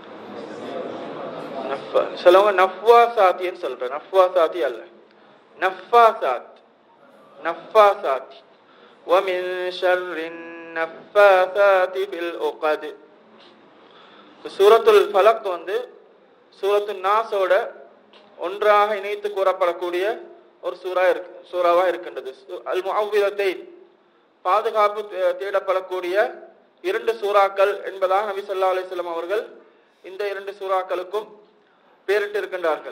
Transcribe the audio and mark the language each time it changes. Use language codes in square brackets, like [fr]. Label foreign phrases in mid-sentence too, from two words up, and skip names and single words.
[ta] சொல்லுங்க. நஃபாசாத்தின்னு சொல்றேன். நஃபாசாத்தி அல்ல, நஃபாசாத். நஃபாசாத். [ar] ومن شر النفاثات في العقد. [ta] சூரத்துல் ஃபலக் சூரத்து நாஸோட ஒன்றாக இணைத்து கூறப்படக்கூடிய ஒரு சூறாவா இருக்கின்றது. [ar] المعوذتين, [ta] பாதுகாப்பு தேடப்படக்கூடிய இரண்டு சூறாக்கள் என்பதாக நபி [ar] صلى الله عليه وسلم [ta] அவர்கள் இந்த இரண்டு சூறாக்களுக்கும் பெயரிட்டு இருக்கின்றார்கள்.